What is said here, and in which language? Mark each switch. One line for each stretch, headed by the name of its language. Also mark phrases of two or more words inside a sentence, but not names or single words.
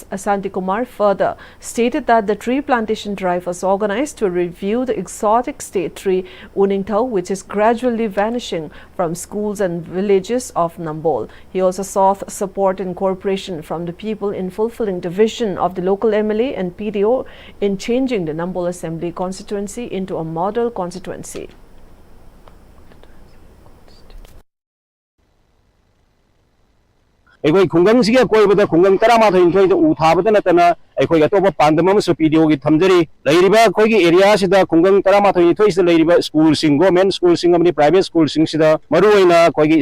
English: Asantikumar further stated that the tree plantation drive was organized to review the exotic state tree Uningthau, which is gradually vanishing from schools and villages of Nambol. He also sought support and cooperation from the people in fulfilling the vision of the local MLA and PDO in changing the Nambol Assembly constituency into a model constituency.
Manipuri: ꯑꯩꯈꯣꯏ ꯈꯨꯡꯒꯪꯁꯤꯒꯤ ꯑꯀꯣꯏꯕꯗ ꯈꯨꯡꯒꯪ 18 ꯎ ꯊꯥꯕꯗ ꯅꯠꯇꯅ ꯑꯩꯈꯣꯏ ꯑꯇꯣꯞꯄ ꯄꯥꯟꯗꯝ ꯑꯃꯁꯨ ꯄꯤꯗꯤꯑꯣꯒꯤ ꯊꯝꯖꯔꯤ ꯂꯩꯔꯤꯕ ꯑꯩꯈꯣꯏꯒꯤ ꯑꯦꯔꯤꯌꯥꯁꯤꯗ ꯈꯨꯡꯒꯪ 18 ꯁꯤꯗ ꯂꯩꯔꯤꯕ
English: schools government schools
Manipuri: ꯑꯃꯗꯤ
English: private schools
Manipuri: ꯃꯔꯨꯑꯣꯏꯅ ꯑꯩꯈꯣꯏꯒꯤ